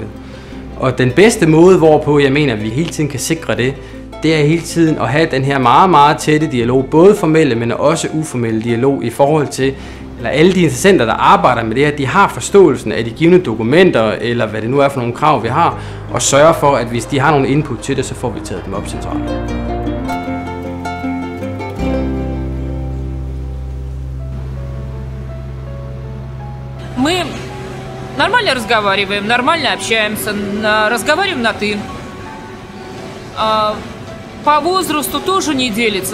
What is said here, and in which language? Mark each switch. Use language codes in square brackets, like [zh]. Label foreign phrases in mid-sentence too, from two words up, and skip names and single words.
[da] Og den bedste måde, hvorpå jeg mener, at vi hele tiden kan sikre det, det er hele tiden at have den her meget, meget tætte dialog, både formelle, men også uformelle dialog i forhold til, eller alle de interessenter, der arbejder med det her, de har forståelsen af de givne dokumenter, eller hvad det nu er for nogle krav, vi har, og sørger for, at hvis de har nogle input til det, så får vi taget dem op centralt. [ru] Мы нормально разговариваем, нормально общаемся, разговариваем на «ты». По возрасту тоже не делится.